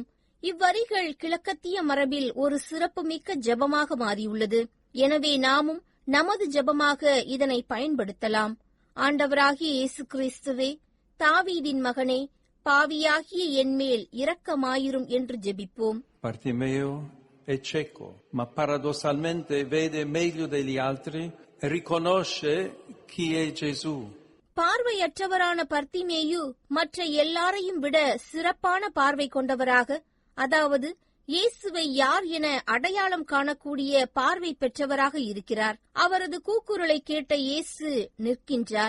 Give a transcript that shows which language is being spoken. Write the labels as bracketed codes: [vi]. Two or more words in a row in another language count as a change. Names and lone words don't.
[ta] இவ்வரிகள் கிழக்கத்திய மரபில் ஒரு சிறப்புமிக்க ஜெபமாக மாறியுள்ளது. எனவே நாமும் நமது ஜெபமாக இதனை பயன்படுத்தலாம். ஆண்டவராகிய இயேசு கிறிஸ்துவே, தாவீதின் மகனே, பாவியாகிய என்மேல் இரக்கமாயிரும் என்று ஜெபிப்போம். [it] Bartimeo è cieco, ma paradossalmente vede meglio degli altri e riconosce chi è Gesù. [ta] பார்வையற்றவரான பர்த்திமேயு மற்ற எல்லாரையும் விட சிறப்பான பார்வை கொண்டவராக, அதாவது இயேசுவை யார் என அடையாளம் காணக்கூடிய பார்வை பெற்றவராக இருக்கிறார். அவரது கூக்குரலை கேட்ட இயேசு நிற்கின்றார்.